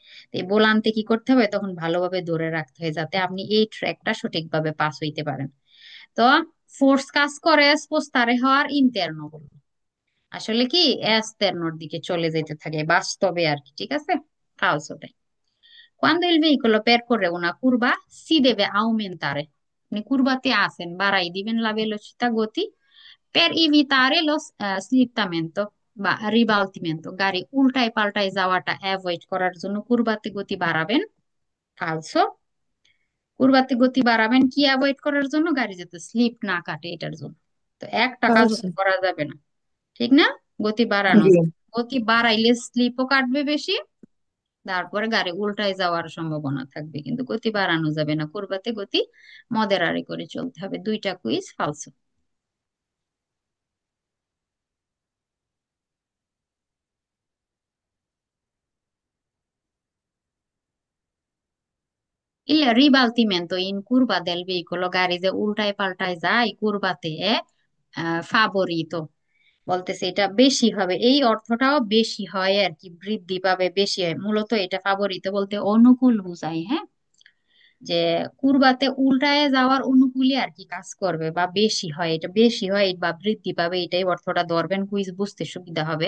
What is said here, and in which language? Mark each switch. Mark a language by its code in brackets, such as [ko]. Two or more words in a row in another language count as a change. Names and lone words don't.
[bn] তো এই বোলানতে কি করতে হবে, তখন ভালোভাবে ধরে রাখতে হয় যাতে আপনি এই ট্র্যাকটা সঠিকভাবে পাস হইতে পারেন। তো ফোর্স কাজ করে স্পোস্তারে হওয়ার ইন্টারনো বলবো, আসলে কি এস্তের্নোর দিকে চলে যেতে থাকে বাস্তবে আর কি, ঠিক আছে, ফালসোতে। [it] Quando il veicolo percorre una curva si deve aumentare, [bn] আপনি কুরবাতে আছেন, বাড়াই দিবেন [it] la velocità [bn] গতি, [it] per evitare lo slittamento [bn] বা রিবালতিমেন্টো, গাড়ি উল্টায় পাল্টায় যাওয়াটা অ্যাভয়েড করার জন্য কুরবাতে গতি বাড়াবেন, ফালসো। কুরবাতে গতি বাড়াবেন কি অ্যাভয়েড করার জন্য, গাড়ি যাতে স্লিপ না কাটে এটার জন্য। তো একটা কাজ আচ্ছা। করা যাবে না, ঠিক না, গতি বাড়ানো জি। যাবে। গতি বাড়াইলে স্লিপও কাটবে বেশি, তারপরে গাড়ি উল্টায় যাওয়ার সম্ভাবনা থাকবে, কিন্তু গতি বাড়ানো যাবে না, কুরবাতে গতি মদেরারে করে চলতে হবে। দুইটা কুইজ ফালসো। [it] Il ribaltimento in curva del veicolo, [bn] গাড়ি যে উল্টায় পাল্টায় যায় কুরবাতে, ফাভোরিতো, বলতেছে এটা বেশি হবে, এই অর্থটাও বেশি হয় আর কি, বৃদ্ধি পাবে, বেশি হয়, মূলত এটা ফাভোরিতো বলতে অনুকূল বোঝায়, হ্যাঁ, যে কুরবাতে উল্টায় যাওয়ার অনুকূলে আর কি কাজ করবে, বা বেশি হয়, এটা বেশি হয় বা বৃদ্ধি পাবে, এটাই অর্থটা ধরবেন, কুইজ বুঝতে সুবিধা হবে।